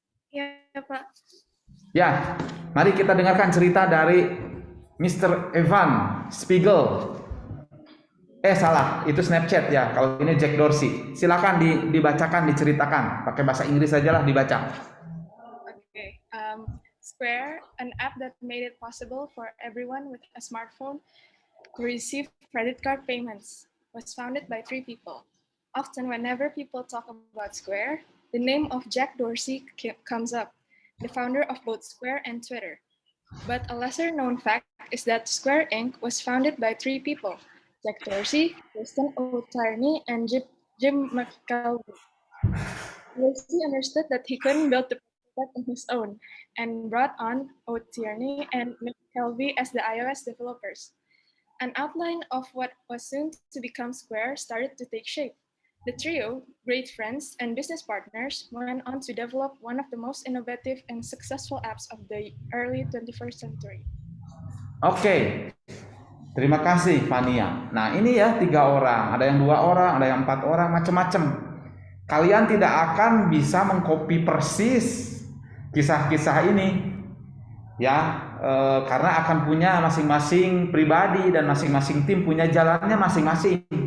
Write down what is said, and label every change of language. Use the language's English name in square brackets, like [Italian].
[Indonesian] Ya, Pak. Ya, mari kita dengarkan cerita dari Mr. Evan Spiegel. Salah, itu Snapchat ya. Kalau ini Jack Dorsey. Silakan dibacakan, diceritakan. Pakai bahasa Inggris saja lah, dibaca. [English] Okay. Square, an app that made it possible for everyone with a smartphone to receive credit card payments, was founded by 3 people. Often, whenever people talk about Square, the name of Jack Dorsey comes up, the founder of both Square and Twitter. But a lesser-known fact is that Square Inc. was founded by 3 people: Jack Dorsey, Kristen O'Tierney, and Jim McKelvey. Dorsey understood that he couldn't build the product on his own and brought on O'Tierney and McKelvey as the iOS developers. An outline of what was soon to become Square started to take shape. The trio, great friends and business partners, went on to develop one of the most innovative and successful apps of the early 21st century. [Indonesian] Oke. Terima kasih Fania. Nah ini ya 3 orang, ada yang 2 orang, ada yang 4 orang, macam-macam. Kalian tidak akan bisa mengcopy persis kisah-kisah ini, ya, karena akan punya masing-masing pribadi dan masing-masing tim punya jalannya masing-masing.